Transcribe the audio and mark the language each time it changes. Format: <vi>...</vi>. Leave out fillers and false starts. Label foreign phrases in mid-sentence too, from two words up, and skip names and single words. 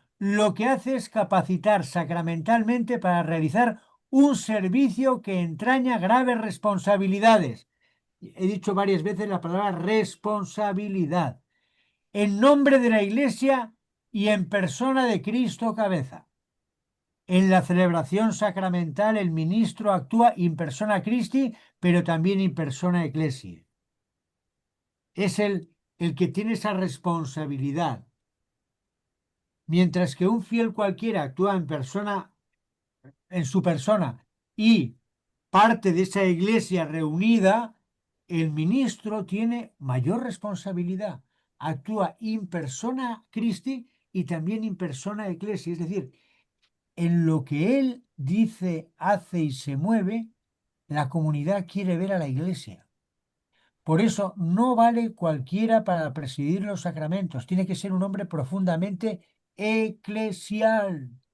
<es>Lo que hace es capacitar sacramentalmente para realizar un servicio que entraña graves responsabilidades. He dicho varias veces la palabra responsabilidad. En nombre de la Iglesia y en persona de Cristo cabeza. En la celebración sacramental el ministro actúa</es> <la>in persona Christi,</la> <es>pero también</es> <la>in persona Ecclesiae.</la> <es>Es el que tiene esa responsabilidad. Mientras que un fiel cualquiera actúa en su persona y parte de esa iglesia reunida, el ministro tiene mayor responsabilidad. Actúa</es> <la>in persona Christi</la> <es>y también</es> <la>in persona Ecclesia.</la> <es>Es decir, en lo que él dice, hace y se mueve, la comunidad quiere ver a la iglesia. Por eso no vale cualquiera para presidir los sacramentos. Tiene que ser un hombre profundamente eclesial.</es>